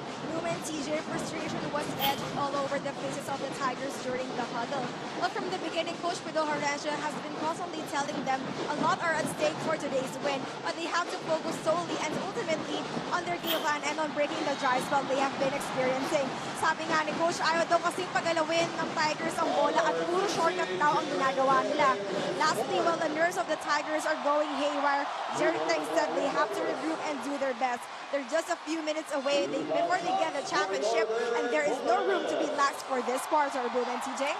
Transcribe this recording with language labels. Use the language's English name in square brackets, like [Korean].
[English] Room and TJ, frustration was etched all over the faces of the Tigers during the huddle. But from the beginning, Coach Pedro Horacio has been constantly telling them a lot are at stake for today's win, but they have to focus solely and ultimately on their game plan and on breaking the dry spell they have been experiencing. [Filipino] Sabi nga ni Coach, ayaw daw kasing pagalawin ng Tigers ang bola at puro shortcut daw ang ginagawa nila. [English] Lastly, while the nerves of the Tigers are going haywire, Jeric Teng said they have to regroup and do their best. They're just a few minutes away before they get the championship, and there is no room to be lax for this quarter, Boom and TJ.